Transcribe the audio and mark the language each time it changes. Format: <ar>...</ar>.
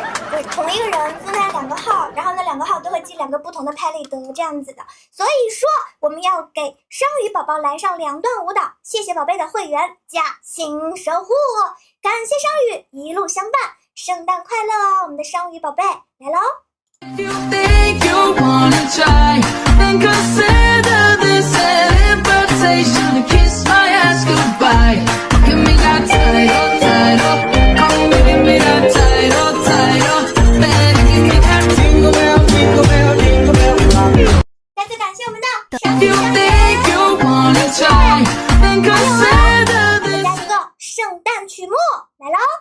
<zh>对，同一个人分开2个号，然后那2个号都会记2个不同的拍立得这样子的。所以说我们要给双鱼宝宝来上2段舞蹈，谢谢宝贝的会员加新守护，感谢双鱼一路相伴，圣诞快乐哦，我们的双鱼宝贝来喽。</zh> <en>You think you wanna try, then consider this an invitation to kiss my ass goodbye. Give me that title, come give me that title, baby, give me that jingle bell, jingle bell, jingle bell.</en> <zh>再次感谢我们的</zh> <en>You think you wanna try, then consider this.</en> <zh>再加一个圣诞曲目来喽。</zh>